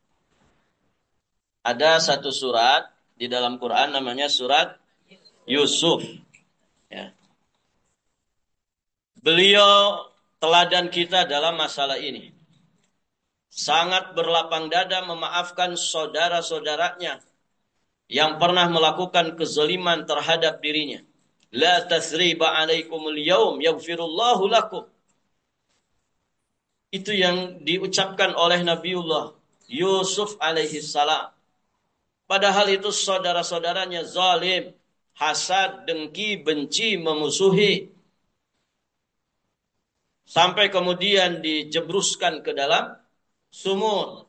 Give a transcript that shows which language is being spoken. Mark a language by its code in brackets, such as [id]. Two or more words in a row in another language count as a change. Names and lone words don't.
[id] Ada satu surat di dalam Quran namanya surat Yusuf. Ya. Beliau teladan kita dalam masalah ini. Sangat berlapang dada memaafkan saudara-saudaranya yang pernah melakukan kezaliman terhadap dirinya. [ar] لا تثريب عليكم اليوم يغفر الله لكم. [id] Itu yang diucapkan oleh Nabiullah Yusuf [ar] عليه السلام. [id] Padahal itu saudara-saudaranya zalim, hasad, dengki, benci, memusuhi. Sampai kemudian dijebruskan ke dalam sumur.